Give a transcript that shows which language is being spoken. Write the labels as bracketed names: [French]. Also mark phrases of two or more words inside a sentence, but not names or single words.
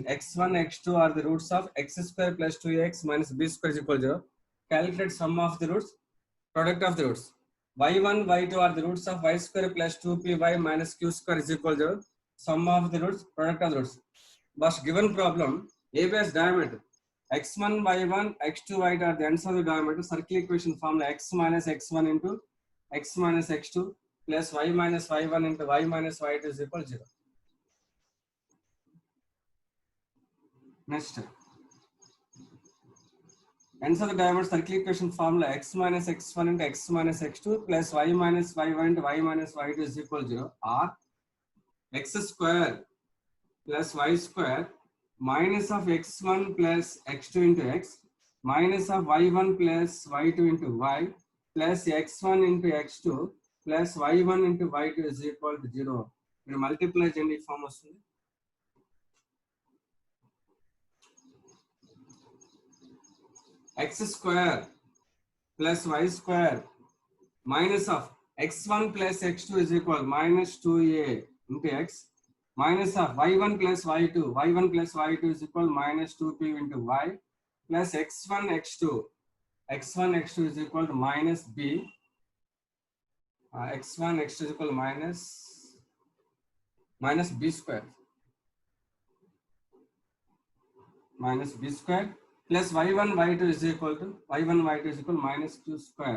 [English] x1 x2 are the roots of x square plus 2x minus b square is equal to 0. Calculate sum of the roots, product of the roots. y1 y2 are the roots of y square plus 2py minus q square is equal to 0. Sum of the roots, product of the roots. But given problem, AB has diameter. x1 y1 x2 y2 are the ends of the diameter. Circle equation formula x minus x1 into x minus x2 plus y minus y1 into y minus y2 is equal to 0. Next, ends of the diameter circle equation formula x minus x1 into x minus x2 plus y minus y1 into y minus y2 is equal to 0, or x square plus y square minus of x1 plus x2 into x minus of y1 plus y2 into y plus x1 into x2 plus y1 into y2 is equal to 0. [Telugu] మీరు మల్టిప్లై చేయండి, ఈ ఫామ్ వస్తుంది. [English] x square plus y square minus of x1 plus x2 is equal minus 2a into x minus of y1 plus y2 is equal minus 2p into y plus x1 x2 is equal to minus b. x1 x2 is equal to minus b square plus y1 y2 is equal to minus q square.